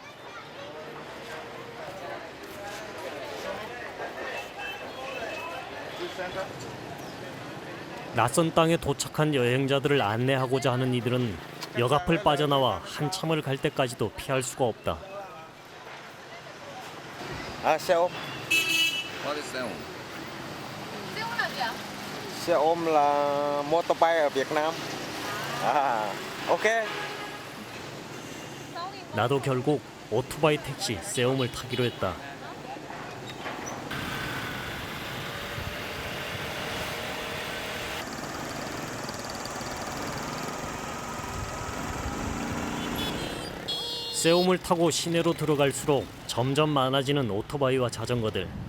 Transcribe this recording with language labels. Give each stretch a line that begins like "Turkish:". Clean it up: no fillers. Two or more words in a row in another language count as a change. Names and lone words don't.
Korean: 낯선 땅에 도착한 여행자들을 안내하고자 하는 이들은 역 앞을 빠져나와 한참을 갈 때까지도 피할 수가 없다.
Vietnamese: Xe ôm.
English: What is that?
Vietnamese: Xe ôm là motorbike ở Việt Nam. Ok.
Korean: 나도 결국 오토바이 택시 세움을 타기로 했다. 세움을 타고 시내로 들어갈수록 점점 많아지는 오토바이와 자전거들.